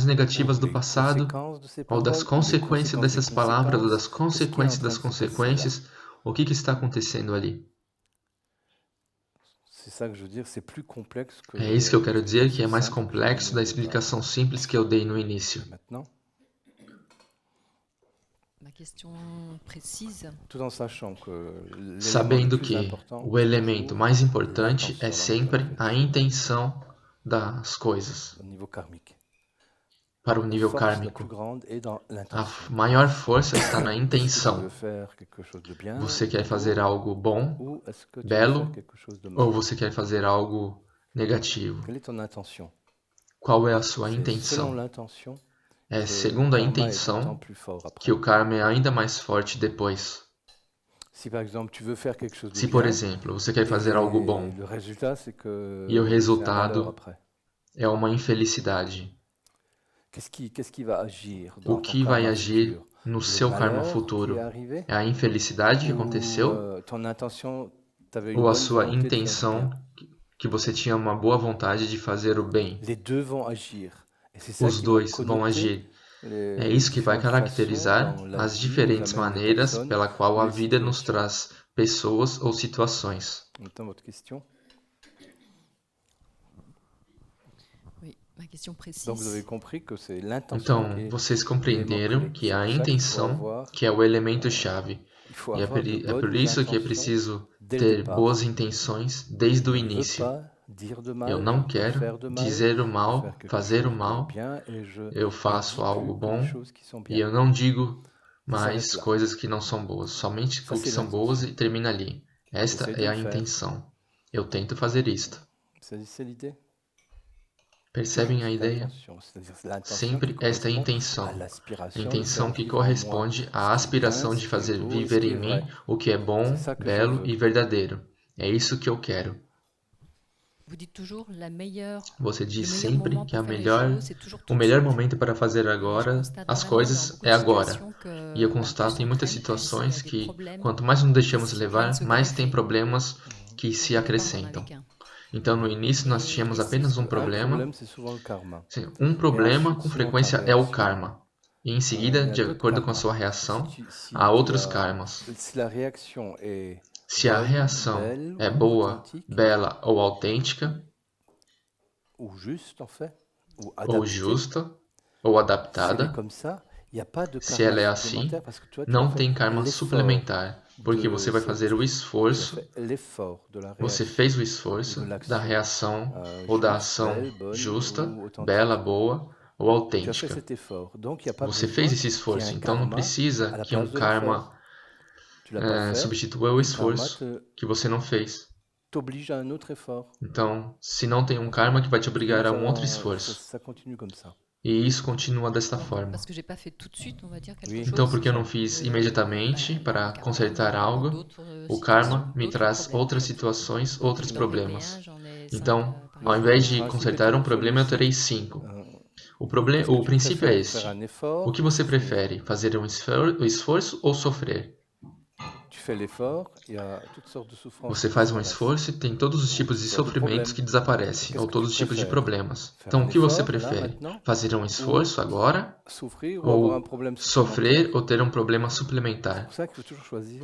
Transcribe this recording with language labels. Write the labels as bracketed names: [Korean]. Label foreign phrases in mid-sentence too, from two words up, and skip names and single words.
[Portuguese] ou negativas do [French] les [Portuguese] passado, [French] conséquences de ces [Portuguese] ou das [French] paroles, ou les [Portuguese] consequências [French] conséquences des [Portuguese] dessas palavras, ou [French] conséquences? [Portuguese] das [French] Qu'est-ce qui est en [Portuguese] consequências [French] train [Portuguese] das [French] de se passer là? [Portuguese] consequências? O que está acontecendo ali? [French] C'est ça que je veux dire, c'est plus complexe que [Portuguese] É isso que eu quero dizer, que [French] l'explication [Portuguese] é mais [French] simple que j'ai donnée [Portuguese] complexo da [French] au départ. [Portuguese] explicação simples que eu dei no início. [French] Maintenant, Ma question précise, tout en sachant que l'élément le [Portuguese] Sabendo [French] plus [Portuguese] que [French] important, [Portuguese] o [French] c'est [Portuguese] elemento [French] toujours [Portuguese] mais importante é [French] l'intention dans lequel [Portuguese] sempre [French] on fait [Portuguese] a [French] les choses, [Portuguese] intenção das coisas, [French] au niveau karmique. [Portuguese] para o [French] La [Portuguese] nível [French] force la plus [Portuguese] kármico. [French] grande est dans [Portuguese] A [French] l'intention. [Portuguese] maior força está na [French] Est-ce que tu [Portuguese] intenção. [French] veux faire quelque chose de bien, [Portuguese] Você [French] de [Portuguese] quer fazer [French] beau, [Portuguese] algo bom, [French] ou est-ce que tu veux faire [Portuguese] belo, [French] quelque chose de [Portuguese] ou [French] mal? [Portuguese] você quer fazer algo negativo? [French] Quelle est ton intention? [Portuguese] Qual é a sua [French] C'est selon [Portuguese] intenção? [French] l'intention [Portuguese] É [French] que le [Portuguese] segundo a [French] karma est d'autant [Portuguese] intenção [French] plus fort que après. [Portuguese] o karma é ainda mais forte depois. [French] Si par exemple tu veux faire quelque chose de [Portuguese] Se, por [French] bien, [Portuguese] exemplo, você quer fazer algo [French] et [Portuguese] bom [French] le résultat c'est [Portuguese] e o [French] que c'est un malheur [Portuguese] resultado [French] après. [Portuguese] é uma infelicidade, [French] Qu'est-ce qui va agir [Portuguese] o [French] dans ton [Portuguese] que vai [French] karma [Portuguese] agir [French] futur? [Portuguese] no [French] Le [Portuguese] seu karma [French] malheur qui est [Portuguese] futuro? [French] arrivé? [Portuguese] É a infelicidade que [French] Ou [Portuguese] aconteceu [French] ton intention, tu avais une [Portuguese] ou a [French] bonne [Portuguese] sua [French] volonté de faire du bien? [Portuguese] intenção que você tinha uma boa vontade de fazer o bem? [French] Les deux vont agir. Et c'est ça [Portuguese] Os [French] qui va [Portuguese] dois vão [French] connoter [Portuguese] agir. É [French] les [Portuguese] isso que vai [French] différentes façons [Portuguese] caracterizar [French] dont la [Portuguese] as [French] vie nous [Portuguese] diferentes [French] amène les [Portuguese] maneiras [French] personnes [Portuguese] pela qual [French] ou [Portuguese] a [French] les [Portuguese] vida nos [French] situations. [Portuguese] traz pessoas ou situações. [French] Maintenant, votre question. Oui, ma question Donc vous avez précise. compris que c'est l'intention [Portuguese] Então, [French] qui est [Portuguese] vocês [French] l'élément [Portuguese] compreenderam [French] clé. [Portuguese] que [French] C'est [Portuguese] a [French] pour ça qu'il faut [Portuguese] intenção [French] avoir, [Portuguese] que é o elemento-chave. [French] il faut [Portuguese] E é [French] avoir de [Portuguese] é por [French] bonnes [Portuguese] isso que é [French] intentions [Portuguese] preciso [French] dès le [Portuguese] ter [French] départ. [Portuguese] boas intenções desde o [French] Je ne veux [Portuguese] início. [French] pas dire de [Portuguese] Eu [French] mal, je [Portuguese] não [French] ne veux pas [Portuguese] quero [French] faire de mal, [Portuguese] dizer o [French] je veux [Portuguese] mal, [French] faire quelque [Portuguese] fazer o [French] chose de [Portuguese] mal. [French] bien et je [Portuguese] Eu [French] ne [Portuguese] faço [French] dis [Portuguese] algo [French] plus que des [Portuguese] bom [French] choses qui sont [Portuguese] e [French] bien. [Portuguese] eu não digo [French] Ça s'arrête [Portuguese] mais [French] là. [Portuguese] coisas que não são boas, somente [French] Ça [Portuguese] o que [French] c'est [Portuguese] são boas [French] l'intention. [Portuguese] e termina ali. Esta [French] J'essaie de [Portuguese] é [French] le [Portuguese] a [French] faire. [Portuguese] intenção. Eu tento fazer isto. [French] C'est l'idée. [Portuguese] Percebem [French] Toujours [Portuguese] a [French] cette [Portuguese] ideia? [French] intention, c'est-à-dire l'intention qui [Portuguese] Sempre esta [French] correspond à [Portuguese] intenção. A [French] l'aspiration de [Portuguese] intenção [French] faire [Portuguese] que [French] vivre en moi [Portuguese] corresponde [French] ce [Portuguese] à [French] qui est bien, [Portuguese] aspiração [French] ce [Portuguese] de [French] qui est [Portuguese] fazer [French] beau et ce [Portuguese] viver [French] qui [Portuguese] em [French] est vrai. [Portuguese] mim o que é [French] C'est [Portuguese] bom, [French] ça que je [Portuguese] belo [French] veux. [Portuguese] e verdadeiro. É isso que eu quero. [French] Vous dites toujours la meilleure, [Portuguese] Você [French] le [Portuguese] diz [French] meilleur [Portuguese] sempre [French] moment [Portuguese] que [French] pour faire les choses, c'est toujours [Portuguese] o [French] tout de [Portuguese] melhor [French] suite. [Portuguese] momento para fazer [French] Et je [Portuguese] agora [French] constate [Portuguese] as [French] vraiment dans [Portuguese] coisas [French] beaucoup [Portuguese] é [French] de [Portuguese] agora. [French] situations [Portuguese] E eu [French] que, plus [Portuguese] constato em [French] on [Portuguese] muitas [French] traîne, plus il y a [Portuguese] situações [French] des [Portuguese] que [French] problèmes [Portuguese] quanto mais nos deixamos [French] qui viennent [Portuguese] levar, [French] se [Portuguese] mais tem [French] greffer. [Portuguese] problemas que se [French] Donc au départ, on n'en avait [Portuguese] acrescentam. [French] qu'un. [Portuguese] Então no início nós [French] Et, [Portuguese] tínhamos [French] et [Portuguese] apenas [French] Parce [Portuguese] um [French] qu'un [Portuguese] problema. [French] problème, c'est souvent le karma. [Portuguese] Sim, um [French] Et [Portuguese] problema [French] ensuite, [Portuguese] com [French] selon ta [Portuguese] frequência é o [French] réaction, [Portuguese] karma. E em [French] il [Portuguese] seguida, [French] y a [Portuguese] de [French] d'autres [Portuguese] acordo com a [French] karmas. [Portuguese] sua [French] Si [Portuguese] reação, [French] si [Portuguese] há [French] tu [Portuguese] outros [French] as, [Portuguese] karmas. [French] si la réaction est [Portuguese] Se a [French] bonne, [Portuguese] reação [French] belle [Portuguese] é [French] ou [Portuguese] boa, [French] authentique, [Portuguese] bela ou autêntica, [French] ou juste en fait, ou [Portuguese] ou [French] adaptée, [Portuguese] justa, ou [French] si elle est [Portuguese] adaptada, [French] comme ça, il n'y a pas de [Portuguese] se [French] karma [Portuguese] ela é [French] supplémentaire [Portuguese] assim, [French] parce que toi, tu as [Portuguese] não [French] fait [Portuguese] tem karma [French] l'effort [Portuguese] suplementar, porque você [French] de [Portuguese] vai fazer o [French] tu as [Portuguese] esforço, [French] fait l'effort de la [Portuguese] você [French] réaction [Portuguese] fez o [French] ou [Portuguese] esforço [French] de [Portuguese] da [French] l'action [Portuguese] reação ou da [French] juste, [Portuguese] ação [French] belle, bonne [Portuguese] justa, [French] ou [Portuguese] bela, [French] authentique. [Portuguese] boa ou [French] Tu as fait [Portuguese] autêntica. [French] cet effort, donc il n'y a pas [Portuguese] Você fez [French] besoin [Portuguese] esse [French] qu'il y ait [Portuguese] esforço, [French] un [Portuguese] então não [French] karma à [Portuguese] precisa [French] la [Portuguese] que um [French] place de l'effort. [Portuguese] karma [French] Tu l'as pas fait, [Portuguese] substitua o [French] le karma [Portuguese] esforço que você não fez. [French] t'oblige à un autre effort. [Portuguese] Então, se não tem um karma que vai te obrigar a um outro esforço. [French] Ça continue comme ça. [Portuguese] E isso continua desta [French] Donc, [Portuguese] forma. [French] parce que j'ai pas fait tout de suite, on va dire quelque Oui. chose. [Portuguese] Então, porque eu não fiz imediatamente para [French] le karma [Portuguese] consertar [French] me rend [Portuguese] algo, [French] d'autres [Portuguese] o karma [French] situations, [Portuguese] me [French] d'autres [Portuguese] traz [French] problèmes, [Portuguese] outras [French] en fait. [Portuguese] situações, [French] Donc, [Portuguese] outros [French] je n'en règle [Portuguese] problemas. [French] rien, j'en ai 5 [Portuguese] Então, [French] par [Portuguese] ao [French] exemple. [Portuguese] invés [French] Le [Portuguese] de [French] principe [Portuguese] consertar [French] est [Portuguese] um [French] toujours [Portuguese] problema, eu terei [French] celui-ci. [Portuguese] 5. [French] Qu'est-ce que [Portuguese] O [French] tu [Portuguese] princípio é [French] préfères, [Portuguese] este. [French] faire un [Portuguese] O [French] effort [Portuguese] que você [French] ou [Portuguese] prefere? Fazer um esforço ou sofrer? [French] tu fais l'effort, il y a toutes sortes de souffrances [Portuguese] Você [French] qui [Portuguese] faz um [French] disparaissent. [Portuguese] esforço e tem todos os tipos de [French] Toutes sortes de [Portuguese] sofrimentos [French] problèmes. [Portuguese] que desaparecem, [French] Qu'est-ce [Portuguese] ou [French] que [Portuguese] todos [French] tu [Portuguese] os tipos de [French] préfères? [Portuguese] problemas. [French] Faire [Portuguese] Então, [French] un [Portuguese] o que você [French] effort, là, [Portuguese] prefere? [French] maintenant, [Portuguese] Fazer um [French] ou [Portuguese] esforço agora [French] souffrir ou avoir un [Portuguese] ou [French] problème [Portuguese] sofrer [French] supplémentaire? [Portuguese] ou ter um problema [French] C'est [Portuguese] suplementar? [French] pour ça qu'il faut toujours choisir